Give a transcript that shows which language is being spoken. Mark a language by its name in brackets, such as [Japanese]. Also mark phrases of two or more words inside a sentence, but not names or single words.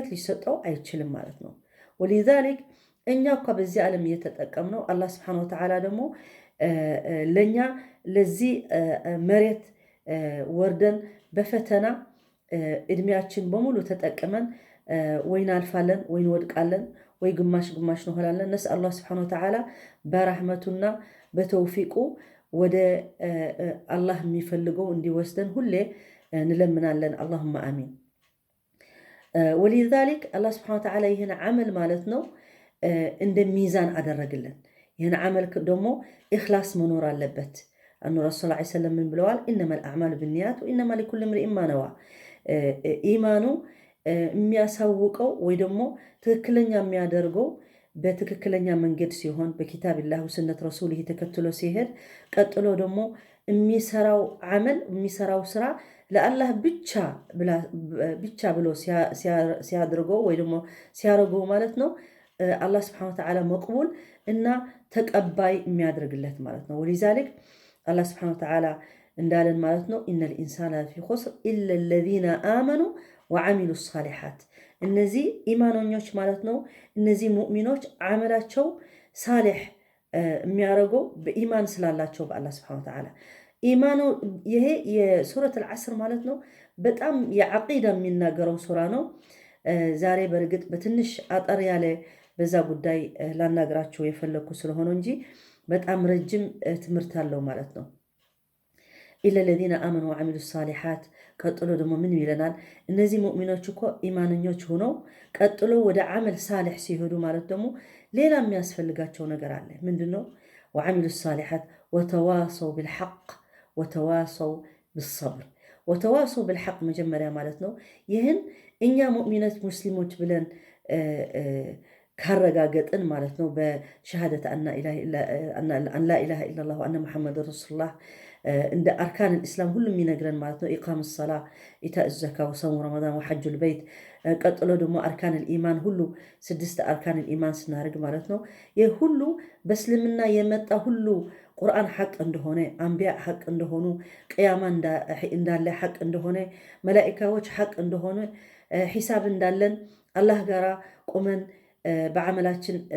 [Amharic] ሊሰጠው አይችልም ማለት ነው። ولذلك እኛ እኮ በዚህ ዓለም እየተጠቀምነው አላህ [Arabic] سبحانه وتعالى [Amharic] ደግሞ ለኛ ለዚህ መሬት ወርደን በፈተና እድሜያችን በሙሉ ተጠቅመን ወይ እናልፋለን ወይ እንወድቃለን ወይ ግማሽ ነው ሆላለን። ነስ አላህ [Arabic] سبحانه وتعالى [Amharic] በረህመቱና በተውፊቁ ወደ አላህ የሚፈልገው እንዲወስደን ሁሌ እንለምናለን። [Arabic] اللهم آمين። ولذلك الله سبحانه وتعالى [Amharic] ይህን አመል ማለት ነው እንደ ሚዛን አደረገልን። ይህን አመል ደግሞ ኢኽላስ መኖር አለበት። [Arabic] أن رسول الله صلى الله عليه وسلم من بلوال إنما الأعمال بالنيات وإنما لكل امرئ ما نوى [Amharic] ኢማኑ የሚያሳውቀው ወይ ደግሞ ትክክለኛ የሚያደርገው በትክክለኛ መንገድ ሲሆን [Arabic] بكتاب الله وسنة الرسول [Amharic] ተከትሎ ሲሄድ ቀጥሎ ደግሞ የሚሰራው አመል የሚሰራው ስራ ለአላህ ብቻ ብሎ ሲያደርገው ወይ ደግሞ ሲያረገው ማለት ነው አላህ [Arabic] سبحانه وتعالى [Amharic] መቅቡል እና ተቀባይ የሚያደርግለት ማለት ነው። ولذلك አላህ [Arabic] سبحانه وتعالى [Amharic] እንዳለን ማለት ነው [Arabic] إن الإنسان لفي خسر إلا الذين آمنوا وعملوا الصالحات [Amharic] እነዚህ ኢማኖኞች ማለት ነው። እነዚህ ሙእሚኖች አመላቸው ሳሊህ የሚያረገው በኢማን ስላላቸው በአላህ [Arabic] سبحانه وتعالى [Amharic] ኢማኑ ይሄ የሱረት አልዓስር ማለት ነው በጣም የዓቂዳ የሚናገረው ሱራ ነው። ዛሬ በርግጥ በትንሽ አጠር ያለ በዛ ጉዳይ ላናግራችሁ የፈለኩ ስለሆነ እንጂ በጣም ረጅም ትምህርት አለው ማለት ነው። [Arabic] إلا الذين آمنوا وعملوا الصالحات [Amharic] ቀጥሎ ደግሞ ምን ይለናል? እነዚህ ሙእሚኖች እኮ ኢማንኞች ሆነው ቀጥሎ ወደ አመል ሳሊህ ሲሄዱ ማለት ደግሞ ሌላ የሚያስፈልጋቸው ነገር አለ። ምንድነው? [Arabic] وعملوا الصالحات وتواصوا بالحق وتواصوا بالصبر وتواصوا بالحق [Amharic] መጀመሪያ ማለት ነው ይህን እኛ ሙእሚናት ሙስሊሞች ብለን ካረጋገጥን ማለት ነው [Arabic] بشهادة أن لا إله إلا الله وأن محمد رسول الله [Amharic] እንደ [Arabic] أركان الإسلام [Amharic] ሁሉም ይነግረን ማለት ነው። [Arabic] إقام الصلاة، إيتاء الزكاة، وصوم رمضان، وحج البيت [Amharic] ቀጥሎ ደግሞ [Arabic] أركان الإيمان [Amharic] ሁሉ 6 [Arabic] أركان الإيمان [Amharic] ስናደርግ ማለት ነው። ይህ ሁሉ በእስልምና የመጣ ሁሉ ቁርአን ሐቅ እንደሆነ፣ አንቢያ ሐቅ እንደሆኑ፣ ቅያማ እንዳለ ሐቅ እንደሆነ፣ መላኢካዎች ሐቅ እንደሆነ፣ ሒሳብ እንዳለን አላህ ጋራ ቆመን በዓመላችን